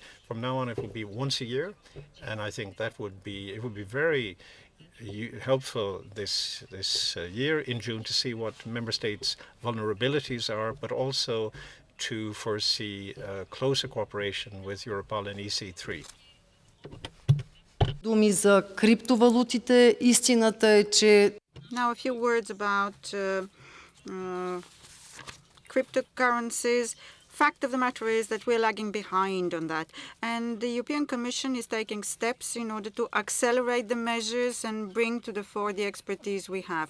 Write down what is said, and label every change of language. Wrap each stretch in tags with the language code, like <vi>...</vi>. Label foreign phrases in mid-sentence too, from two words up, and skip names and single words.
<en>From now on, it will be once a year, and I think that would be very helpful this year in June to see what member states' vulnerabilities are, but also to foresee closer cooperation with Europol and EC3.</en> <bg>Думи за криптовалутите. Истината е, че</bg> <en>Now a few words about cryptocurrencies. Fact of the matter is that we're lagging behind on that, and the European Commission is taking steps in order to accelerate the measures and bring to the fore the expertise we have.</en>